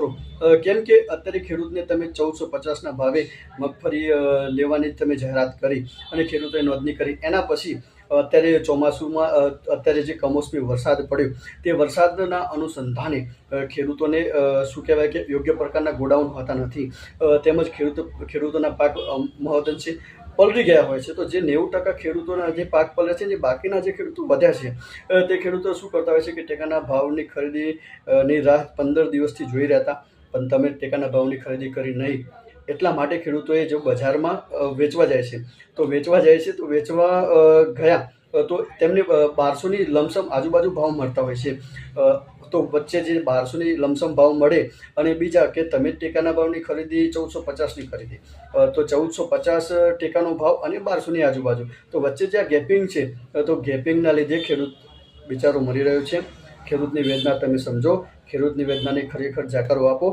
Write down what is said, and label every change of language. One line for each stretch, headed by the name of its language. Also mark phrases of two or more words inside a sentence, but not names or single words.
Gujarati: કેમ કે અત્યારે ખેડૂતને તમે 1450 ના ભાવે મગફળી લેવાની તમે જાહેરાત કરી અને ખેડૂતોએ નોંધણી કરી। એના પછી અત્યારે ચોમાસુમાં અત્યારે જે કમોસમી વરસાદ પડ્યો તે વરસાદના અનુસંધાને ખેડૂતોને શું કહેવાય કે યોગ્ય પ્રકારના ગોડાઉન હોતા નથી, તેમજ ખેડૂતોના પાક મહદઅંશે પલળી ગયા હોય છે। તો જે 90% ખેડૂતોના જે પાક પલળે છે, જે બાકીના જે ખેડૂતો વધ્યા છે તે ખેડૂતો શું કરતા હોય છે કે ટેકાના ભાવની ખરીદીની રાહ 15 દિવસથી જોઈ રહ્યા હતા, પણ તમે ટેકાના ભાવની ખરીદી કરી નહીં। એટલા માટે ખેડૂતોએ જો બજારમાં વેચવા જાય છે તો વેચવા ગયા તો તેમને 1200ની લમસમ આજુબાજુ ભાવ મળતા હોય છે। તો વચ્ચે જે 1200ની લમસમ ભાવ મળે અને બીજા કે તમે ટેકાના ભાવની ખરીદી 1450ની ખરીદી તો 1450 ટેકાનો ભાવ અને 1200ની આજુબાજુ તો વચ્ચે જે ગેપિંગ છે તો ગેપિંગના લીધે ખેડૂત બિચારો મરી રહ્યો છે। ખેડૂતની વેદના તમે સમજો, ખેડૂતની વેદનાને ખરેખર જાકારો આપો।